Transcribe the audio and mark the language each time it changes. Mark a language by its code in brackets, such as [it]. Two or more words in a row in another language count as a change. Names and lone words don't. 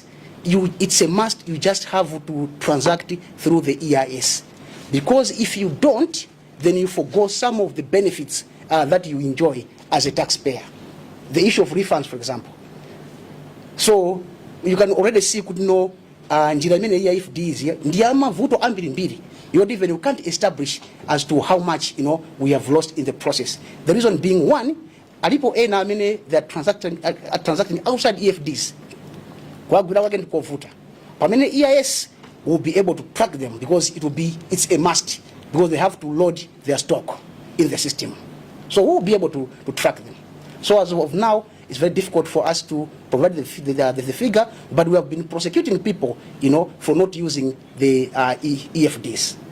[en] It's a must. You just have to transact through the EIS, because if you don't, then you forgo some of the benefits that you enjoy as a taxpayer. The issue of refunds, for example. So you can already see, [ny] njira imene ya EFDs ndiya mavuto ambiri mbiri. [en] You can't establish as to how much we have lost in the process. The reason being, one, [ny] alipo ena amene [en] they are transacting outside EFDs. [ny] Kwa gwira wake ndikovuta. [en] Pamene EIS will be able to track them because it's a must, because they have to load their stock in the system. So we'll be able to track them. So as of now, it's very difficult for us to provide the figure, but we have been prosecuting people, for not using the EFDs.